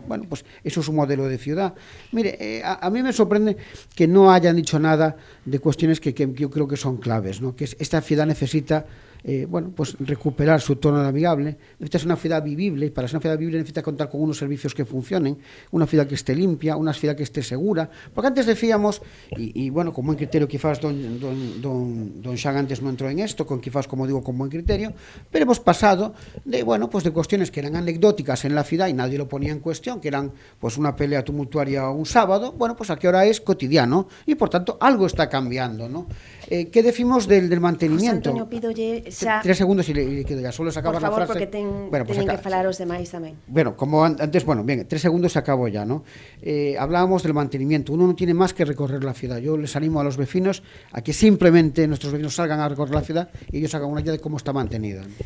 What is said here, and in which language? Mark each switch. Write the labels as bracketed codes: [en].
[es] Bueno, pues eso es un modelo de ciudad. Mire, a mí me sorprende que no hayan dicho nada de cuestiones que yo creo que son claves, ¿no? Que esta ciudad necesita bueno, pues recuperar su tono navegable, necesita ser una ciudad vivible y para ser una ciudad vivible necesita contar con unos servicios que funcionen, una ciudad que esté limpia, una ciudad que esté segura, porque antes decíamos, y bueno, con buen criterio quizás don Xan antes no entró en esto, quizás como digo con buen criterio, pero hemos pasado de, bueno, pues de cuestiones que eran anecdóticas en la ciudad y nadie lo ponía en cuestión, que eran pues una pelea tumultuaria un sábado, bueno, pues a que ahora es cotidiano y por tanto algo está cambiando, ¿no? ¿Qué decimos del mantenimiento? [gl] José Antonio, pídolle xa... [es] 3 segundos [gl] e quedo [es] ya, solo se acaba la frase. [gl] Por favor, porque teñen que falar os demais tamén. [es] Bueno, como antes, bueno, bien, 3 segundos se acabó ya, ¿no? Hablábamos del mantenimiento. Uno no tiene más que recorrer la ciudad. Yo les animo a los vecinos a que simplemente nuestros vecinos salgan a recorrer la ciudad e ellos hagan una idea de cómo está mantenida.